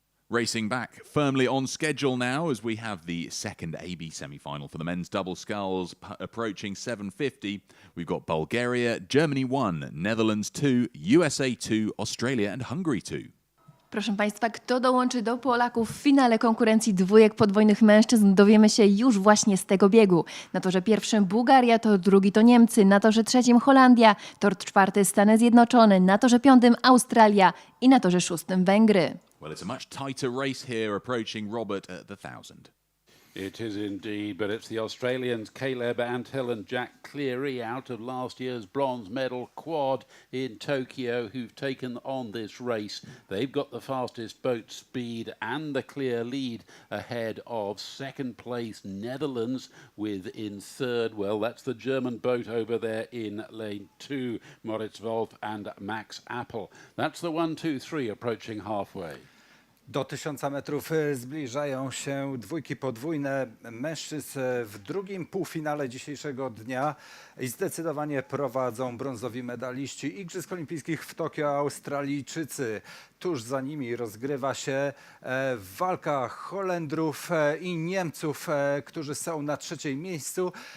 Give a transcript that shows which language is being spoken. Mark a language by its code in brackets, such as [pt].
[en] Racing back firmly on schedule now as we have the second AB semi-final for the men's double sculls approaching 7:50. We've got Bulgaria, Germany 1, Netherlands 2, USA 2, Australia and Hungary 2. [pl] Proszę Państwa, kto dołączy do Polaków w finale konkurencji dwójek podwójnych mężczyzn, dowiemy się już właśnie z tego biegu. Na torze pierwszym Bułgaria, tor drugi to Niemcy, na torze trzecim Holandia, tor czwarty Stany Zjednoczone, na torze piątym Australia i na torze szóstym Węgry. [en] Well, it's a much tighter race here, approaching Robert at the 1000. It is indeed, but it's the Australians Caleb Anthill and Jack Cleary out of last year's bronze medal quad in Tokyo who've taken on this race. They've got the fastest boat speed and the clear lead ahead of second place Netherlands with in third, well, that's the German boat over there in lane 2, Moritz Wolf and Max Appel. That's the 1, 2, 3 approaching halfway. [pl] Do 1000 metrów zbliżają się dwójki podwójne mężczyzn w drugim półfinale dzisiejszego dnia i zdecydowanie prowadzą brązowi medaliści Igrzysk Olimpijskich w Tokio, Australijczycy. Tuż za nimi rozgrywa się walka Holendrów i Niemców, którzy są na trzecim miejscu.